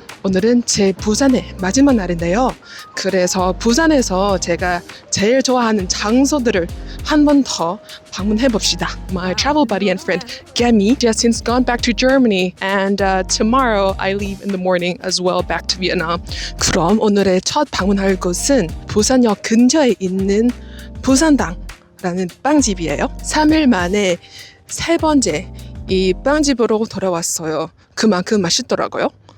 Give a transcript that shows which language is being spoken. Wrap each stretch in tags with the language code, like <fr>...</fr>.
<ko>오늘은 제 부산의 마지막 날인데요. 그래서 부산에서 제가 제일 좋아하는 장소들을 한 번 더 방문해 봅시다.</ko> <en>My travel buddy and friend Gemi just since gone back to Germany and tomorrow I leave in the morning as well back to Vietnam.</en> <ko>그럼 오늘의 첫 방문할 곳은 부산역 근처에 있는 부산당라는 빵집이에요. 3일 만에 세 번째 이 빵집으로 돌아왔어요. 그만큼 맛있더라고요.</ko>